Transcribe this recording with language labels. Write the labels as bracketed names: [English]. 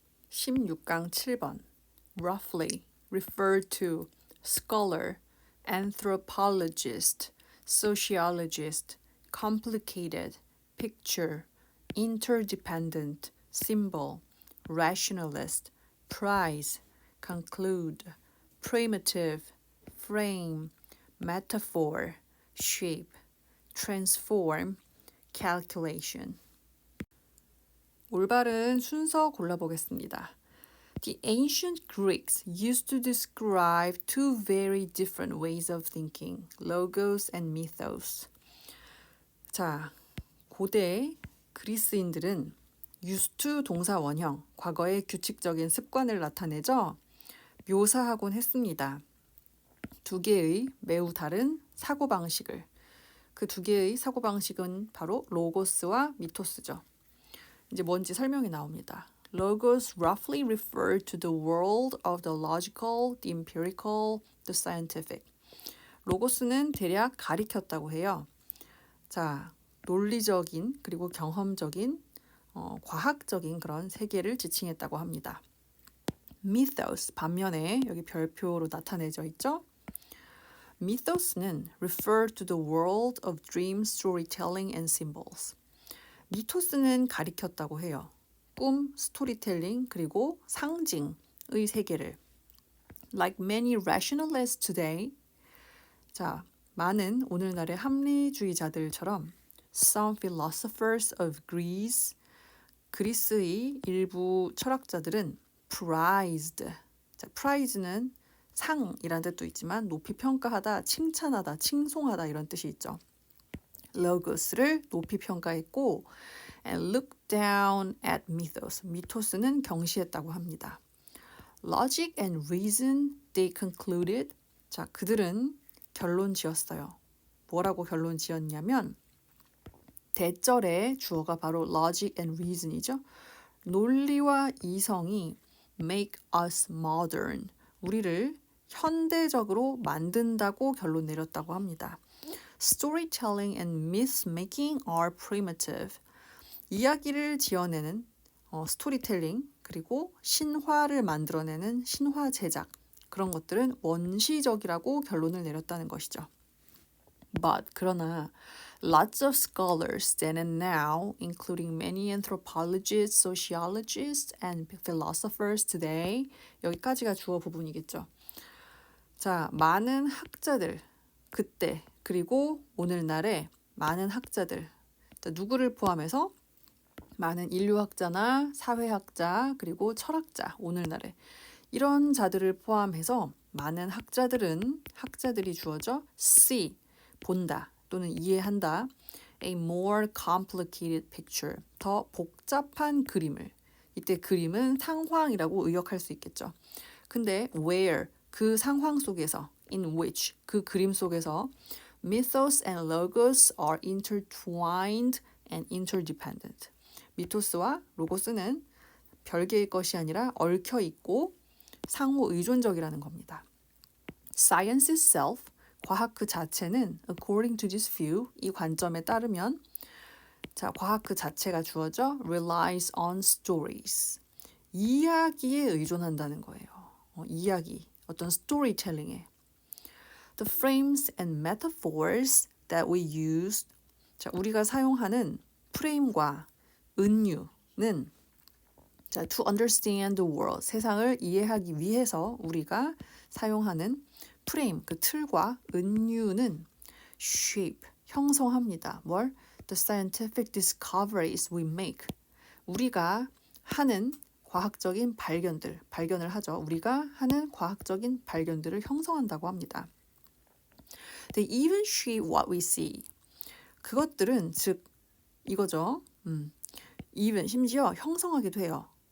[Korean] 16강 7번 [English] roughly referred to scholar, anthropologist, sociologist, complicated, picture, interdependent, symbol, rationalist, prize, conclude, primitive, frame, metaphor, shape, transform, calculation. [Korean] 올바른 순서 골라보겠습니다. [English] The ancient Greeks used to describe two very different ways of thinking, logos and mythos. [Korean] 자, 고대 그리스인들은 [English] used to [Korean] 동사 원형, 과거의 규칙적인 습관을 나타내죠. 묘사하곤 했습니다. 두 개의 매우 다른 사고방식을. 그 두 개의 사고방식은 바로 로고스와 미토스죠. 이제 뭔지 설명이 나옵니다. [English] Logos roughly refer to the world of the logical, the empirical, the scientific. [Korean] 로고스는 대략 가리켰다고 해요. 자, 논리적인 그리고 경험적인, 과학적인 그런 세계를 지칭했다고 합니다. Mythos, 반면에 여기 별표로 나타내져 있죠. [English] Mythos는 refer to the world of dream storytelling and symbols. [Korean] 미토스는 가리켰다고 해요. 꿈, 스토리텔링, 그리고 상징의 세계를. [English] Like many rationalists today, [Korean] 자, 많은 오늘날의 합리주의자들처럼 [English] some philosophers of Greece, [Korean] 그리스의 일부 철학자들은 [English] prized, [Korean] 자, prize는 상이라는 뜻도 있지만 높이 평가하다, 칭찬하다, 칭송하다 이런 뜻이 있죠. logos를 높이 평가했고 [English] and looked down at mythos. [Korean] 미토스는 경시했다고 합니다. [English] Logic and reason, they concluded. [Korean] 자, 그들은 결론 지었어요. 뭐라고 결론 지었냐면 대절의 주어가 바로 [English] logic and reason [Korean] 이죠. 논리와 이성이 [English] make us modern. [Korean] 우리를 현대적으로 만든다고 결론 내렸다고 합니다. [English] Storytelling and myth-making are primitive. [Korean] 이야기를 지어내는 스토리텔링 그리고 신화를 만들어내는 신화 제작 그런 것들은 원시적이라고 결론을 내렸다는 것이죠. [English] But [Korean] 그러나 [English] lots of scholars then and now, including many anthropologists, sociologists, and philosophers today [Korean] 여기까지가 주어 부분이겠죠. 자, 많은 학자들 그때 그리고 오늘날의 많은 학자들 누구를 포함해서 많은 인류학자나 사회학자 그리고 철학자 오늘날의 이런 자들을 포함해서 많은 학자들이 주어져 [English] see [Korean] 본다 또는 이해한다 [English] a more complicated picture [Korean] 더 복잡한 그림을 이때 그림은 상황이라고 의역할 수 있겠죠. 근데 [English] where [Korean] 그 상황 속에서 [English] in which [Korean] 그 그림 속에서 [English] mythos and logos are intertwined and interdependent. [Korean] 미토스와 로고스는 별개의 것이 아니라 얽혀 있고 상호 의존적이라는 겁니다. [English] Science itself, [Korean] 과학 그 자체는 [English] according to this view, [Korean] 이 관점에 따르면 자, 과학 그 자체가 주어져 [English] relies on stories. [Korean] 이야기에 의존한다는 거예요. 이야기, 어떤 스토리텔링에. [English] The frames and metaphors that we use, [Korean] 자, 우리가 사용하는 프레임과 은유는 자, [English] to understand the world, [Korean] 세상을 이해하기 위해서 우리가 사용하는 프레임, 그 틀과 은유는 [English] shape, [Korean] 형성합니다. 뭘? [English] The scientific discoveries we make. [Korean] 우리가 하는 과학적인 발견을 하죠. 우리가 하는 과학적인 발견들을 형성한다고 합니다. [English] They even shape what we see. [Korean] 그것들은 즉 이거죠. [English] even [Korean] 심지어 형성하기도 해요.